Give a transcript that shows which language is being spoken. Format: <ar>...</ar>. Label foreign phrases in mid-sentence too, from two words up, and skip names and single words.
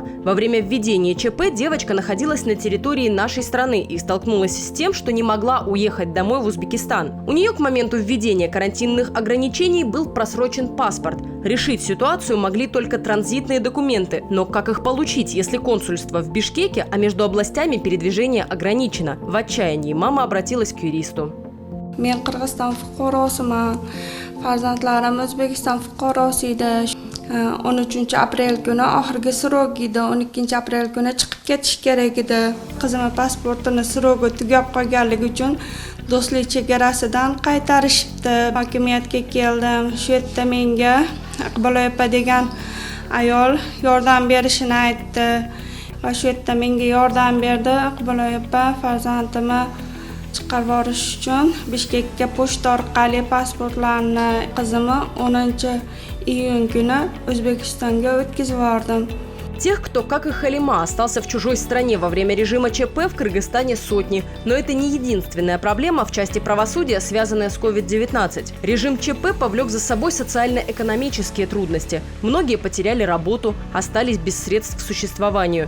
<ru>Во время введения ЧП девочка находилась на территории нашей страны и столкнулась с тем, что не могла уехать домой в Узбекистан. У нее к моменту введения карантинных ограничений был просрочен паспорт. Решить ситуацию могли только транзитные документы. Но как их получить, если консульство в Бишкеке, а между областями передвижение ограничено? В отчаянии мама обратилась к юристу.</ru> <uz>Men Qirg'iziston fuqarosiman. Farzandlarim O'zbekiston fuqarosi edi. 13 aprel kuni oxirgi srok edi. 12 aprel kuni chiqib ketish kerak edi. Qizimning pasportini srogi tugab qolganligi uchun do'stlik chegarasidan qaytarishibdi. Hokimiyatga keldim. Shu yerda menga Iqbol opa degan ayol yordam berishini aytdi. Va shu yerda menga yordam berdi. Iqbol opa farzandimni chiqarib yuborish uchun Bishkekka pochta orqali pasportlarni qizimni 10 iyun kuni O'zbekistonga o'tkazib yubordim.</uz> <ru>Тех, кто, как и Халима, остался в чужой стране во время режима ЧП, в Кыргызстане сотни. Но это не единственная проблема в части правосудия, связанная с COVID-19. Режим ЧП повлек за собой социально-экономические трудности. Многие потеряли работу, остались без средств к существованию.</ru>